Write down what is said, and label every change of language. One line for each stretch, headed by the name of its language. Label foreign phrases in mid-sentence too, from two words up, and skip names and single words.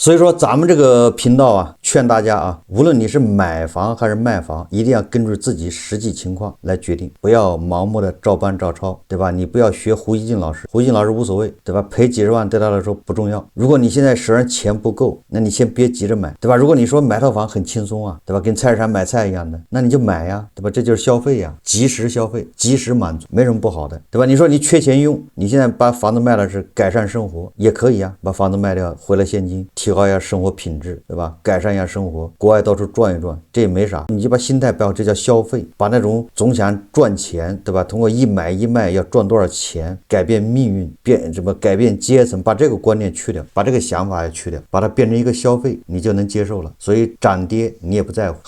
Chinese: 所以說咱們這個頻道啊，勸大家啊，無論你是買房還是賣房，一定要根據自己實際情況來決定，不要盲目的照搬照抄，對吧？你不要學胡一靜老師，胡一靜老師無所謂，對吧？賠幾十萬對他來說不重要。如果你現在手上錢不夠，那你先別急着買，對吧？如果你說買套房很輕鬆啊，對吧？跟菜市場買菜一樣的，那你就買呀，對吧？這就是消費呀，及時消費，及時滿足，沒什麼不好的，對吧？你說你缺錢用，你現在把房子賣了是改善生活，也可以啊，把房子賣掉回来现金，提高一下生活品質，对吧？改善一下生活，國外到處轉一轉，這也沒啥，你就把心態擺好，這叫消費，把那種總想賺錢，對吧？通過一買一賣要賺多少錢，改變命運，改變階層，把這個觀念去掉，把這個想法也去掉，把它變成一個消費，你就能接受了。所以漲跌你也不在乎。